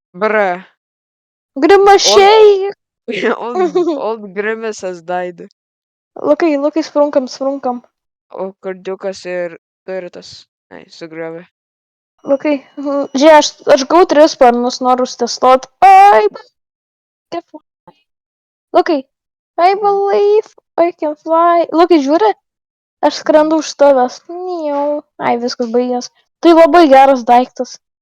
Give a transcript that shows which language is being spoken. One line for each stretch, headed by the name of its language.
Lithuanian: Bra. Grimašiai.
English: Old Grimace has died.
Lithuanian: Lukai, sprunkam. O kardiukas ir turtas. Ai, sugriovė. Lukai, žiūrėk, aš gavau 3 sparnus, noriu testuot.
English: Ai, Lukai, I believe I can fly.
Lithuanian: Lukai, žiūri, aš skrendu už tavęs. Ai, viskas baigės. Tai labai geras daiktas.